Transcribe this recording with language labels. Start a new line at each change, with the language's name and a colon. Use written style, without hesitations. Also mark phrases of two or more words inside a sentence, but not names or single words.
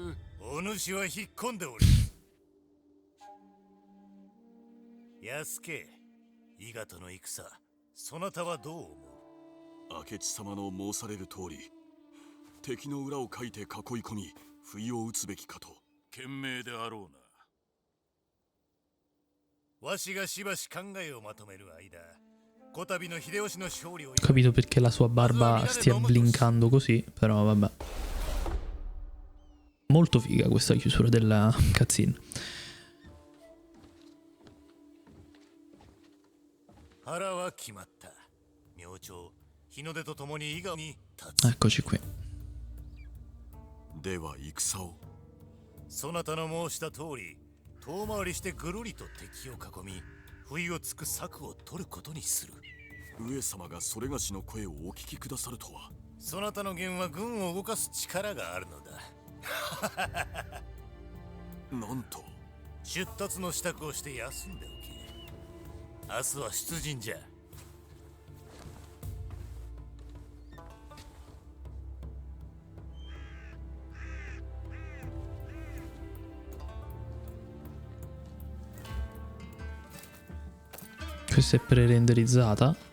Japanese: お主は引っ込んでおる。安家、伊賀との戦、そなたはどう思う？明智様の申される通り、敵の裏をかいて囲い込み不意を打つべきかと。賢明であろうな。わしがしばし考えをまとめる間、こたびの秀吉の勝利を。
Italian: Ho capito perché la sua barba stia blinkando così, però vabbè. Molto figa questa chiusura della cutscene.
Japanese: 腹は決まった。明朝、日の出とともに伊賀に立つ。
Italian: Eccoci qui.
Japanese: では戦を。そなたの申した通り、遠回りしてぐるりと敵を囲み、不意をつく策を取ることにする。上様がそれがしの声をお聞きくださるとは。そなたの言は軍を動かす力があるのだ。なんと。出立の支度をして休んでおけ。明日は出陣じゃ。
Italian: Questa è pre-renderizzata.